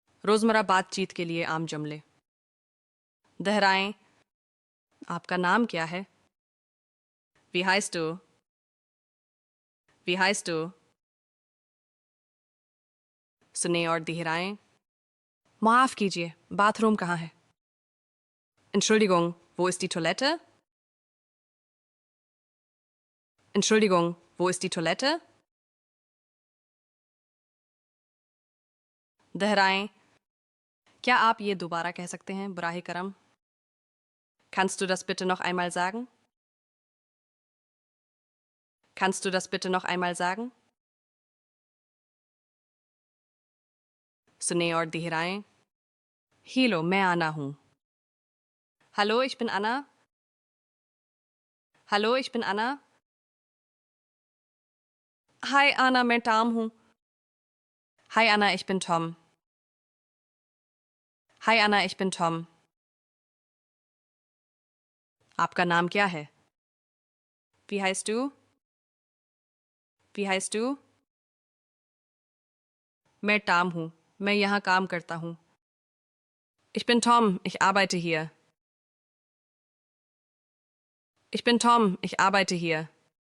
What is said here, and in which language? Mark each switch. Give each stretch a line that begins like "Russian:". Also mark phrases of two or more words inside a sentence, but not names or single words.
Hindi: रोजमर्रा बातचीत के लिए आम जुमले। दोहराएं। आपका नाम क्या है?
German: Wie heißt du? Wie heißt du?
Hindi: सुने और दोहराएं। माफ कीजिए, बाथरूम कहाँ है?
German: Entschuldigung, wo ist die Toilette? Entschuldigung, wo ist die Toilette?
Hindi: दोहराएं। क्या आप ये दोबारा कह सकते हैं, बराहे करम?
German: Kannst du das bitte noch einmal sagen? Kannst du das bitte noch einmal sagen?
Hindi: सुने और दोहराएं।
German: Hallo,
Hindi: मैं आना हूँ।
German: Hallo, ich bin Anna. Hallo, ich bin Anna. Hi Anna,
Hindi: मैं Tom हूँ।
German: Hi Anna, ich bin Tom. Hi Anna, ich bin Tom.
Hindi: आपका नाम क्या है?
German: Wie heißt du? Wie heißt du?
Hindi: मैं Tom हूँ, मैं यहाँ काम करता हूँ।
German: Ich bin Tom, ich arbeite hier. Ich bin Tom, ich arbeite hier.